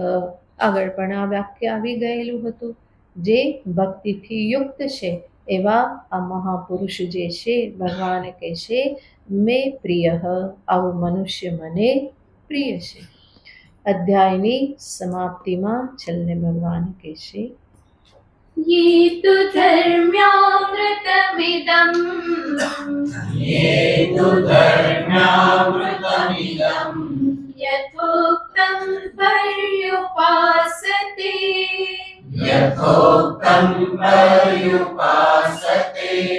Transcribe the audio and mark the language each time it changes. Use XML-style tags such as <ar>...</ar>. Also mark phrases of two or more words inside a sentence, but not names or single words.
<gu>આગળ પણ આ વાક્ય આવી ગયેલું હતું. જે ભક્તિથી યુક્ત છે એવા આ મહાપુરુષ જે છે, ભગવાન કહે છે</gu> <sa>मे प्रिय,</sa> <gu>આવું મનુષ્ય મને પ્રિય છે. અધ્યાયની સમાપ્તિમાં છેલ્લે ભગવાન કહે છે</gu> <sa>ये तु धर्म्यामृतमिदम् ये तु धर्म्यामृतमिदम् यथोक्तं पर्युपासते यथोक्तं पर्युपासते</sa>